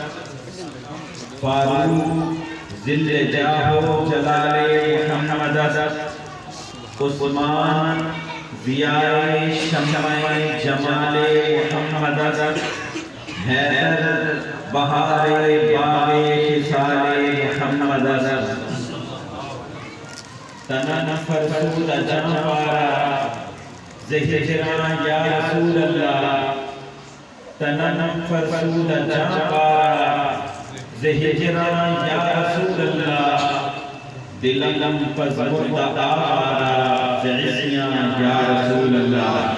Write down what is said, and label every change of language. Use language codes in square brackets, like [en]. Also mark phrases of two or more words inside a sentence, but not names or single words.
[fa] فاروق ذل جاہ و جلال محمد عثمان ضیاء شمع جمال محمد حیدر بہار باغ خصال محمد تنن فرسود جانوارا زہجران [ar] یا رسول اللہ [fa] تنن فرسود جانوارا زہجران [ar] یا رسول اللہ [fa] دلم پزمرد آوارا زعسیان [ar] یا رسول اللہ